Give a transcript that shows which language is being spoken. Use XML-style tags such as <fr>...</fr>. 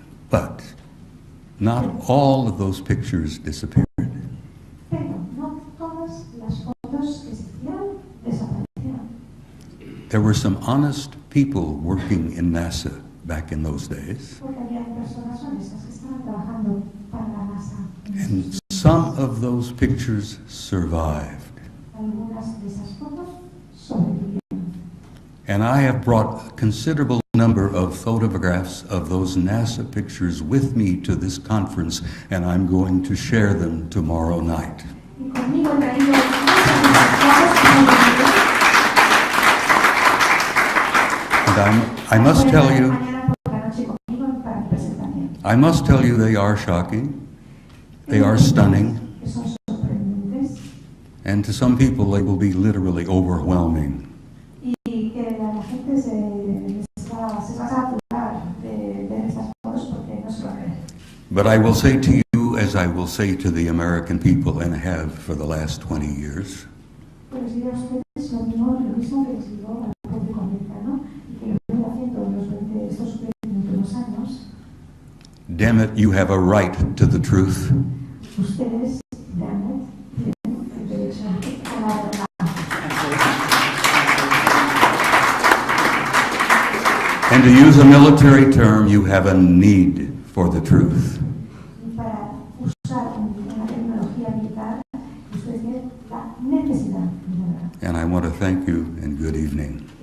<en>But, not all of those pictures disappeared.</en> <es>Pero no todas las fotos que se hicieron desaparecieron.</es> <en>There were some honest people working in NASA back in those days.</en> <es>Porque había personas honestas que estaban trabajando para la NASA.</es> <en>And some of those pictures survived.</en> <es>Algunas de esas fotos sobrevivieron.</es> <en>And I have brought a considerable number of photographs of those NASA pictures with me to this conference, and I'm going to share them tomorrow night.</en> <es>Y conmigo he traído muchas de esas fotos que sobrevivieron.</es> <en>And I must tell you,</en> <es>Mañana por la noche conmigo para mi presentación.</es> <en>I must tell you they are shocking, they are stunning,</en> <es>Que son sorprendentes</es> <en>and to some people they will be literally overwhelming.</en> <es>y que la gente se va a saturar de ver estas fotos porque no se lo creen.</es> <en>But I will say to you, as I will say to the American people and have for the last 20 years,</en> <es>Pues les diré a ustedes lo mismo que les digo al público americano y que lo estoy haciendo en estos últimos años.</es> <en>damn it, you have a right to the truth.</en> <es>Ustedes,</es> <en>damn it,</en> <es>tienen el derecho a la verdad.</es> <en>And to use a military term, you have a need for the truth.</en> <es>Y para usar una tecnología militar, ustedes tienen la necesidad de la verdad.</es> <en>And I want to thank you and good evening.</en>